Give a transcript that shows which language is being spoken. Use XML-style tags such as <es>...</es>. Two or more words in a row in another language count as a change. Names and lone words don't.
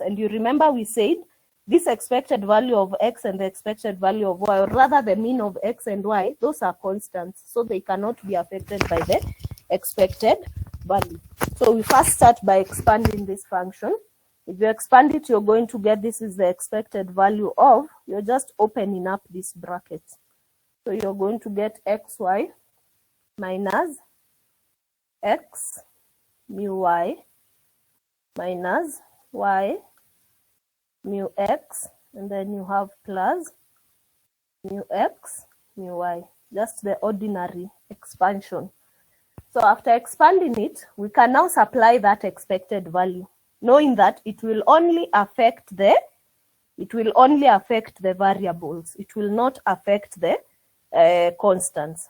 <en>And you remember we said this expected value of x and the expected value of y, or rather the mean of x and y, those are constants, so they cannot be affected by the expected value. So we first start by expanding this function. If you expand it, you're going to get this is the expected value of, you're just opening up this bracket. So you're going to get xy minus x mu y minus y mu x, and then you have plus mu x mu y, just the ordinary expansion. So after expanding it, we can now supply that expected value, knowing that it will only affect the variables. It will not affect the constants.</en>